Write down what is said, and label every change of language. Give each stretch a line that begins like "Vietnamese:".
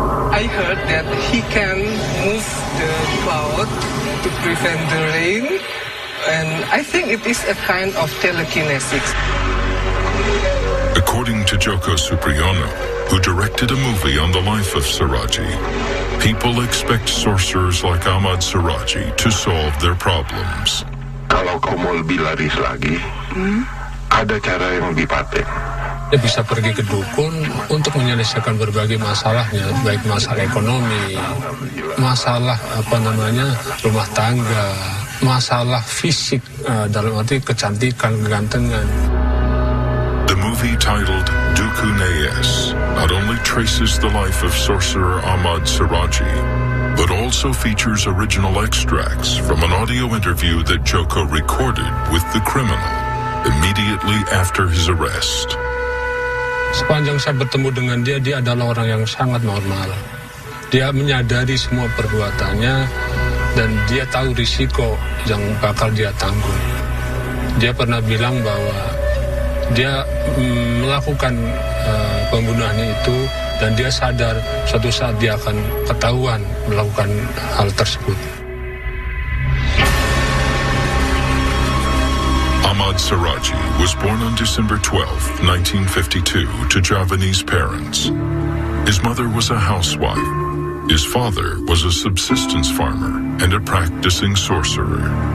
English: I heard that he can move the cloud to prevent the rain, and I think it is a kind of telekinesis. According to Joko Supriyono, who directed a movie on the life of Suradji, People expect sorcerers like Ahmad Suradji to solve their problems.
Indonesian: Kalau kau mau lebih laris lagi, ada cara yang lebih paten. Dia bisa pergi ke dukun untuk menyelesaikan berbagai masalahnya, baik masalah ekonomi, masalah rumah tangga, masalah fisik, dalam arti kecantikan, kegantengan.
English: The movie titled Dukun AS not only traces the life of sorcerer Ahmad Suradji, but also features original extracts from an audio interview that Joko recorded with the criminal immediately after his arrest.
Indonesian: Sepanjang saya bertemu dengan dia adalah orang yang sangat normal. Dia menyadari semua perbuatannya dan dia tahu risiko yang bakal dia tanggung. Dia pernah bilang bahwa dia melakukan pembunuhan itu dan dia sadar suatu saat dia akan ketahuan melakukan hal tersebut.
English: Ahmad Suradji was born on December 12, 1952 to Javanese parents. His mother was a housewife. His father was a subsistence farmer and a practicing sorcerer.